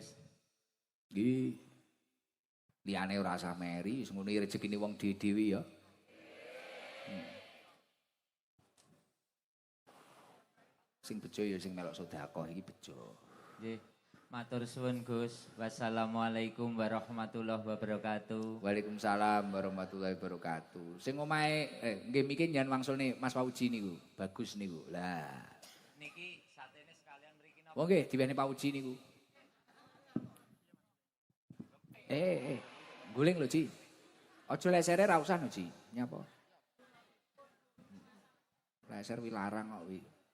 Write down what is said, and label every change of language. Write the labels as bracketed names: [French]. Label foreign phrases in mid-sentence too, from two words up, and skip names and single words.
[Javanese] Nggih. Liyane ora usah meri, wis ngono rezekine wong dhewe-dhewe ya. Sing bejo ya sing melok sedekah iki bejo. Nggih. Matur suwun Gus. [Arabic] والسلام عليكم ورحمة الله وبركاته. وعليكم السلام ورحمة الله وبركاته. [Javanese] Sing omahe nggih miki njen wangsulne Mas Pauji niku. Bagus niku. Lah. Niki satene sekalian mriki napa? Oh nggih diwene Pauji niku. Guling lho, Ci. Aja lesere ra usah no, Ci. Nyapa? Leser wi larang kok wi.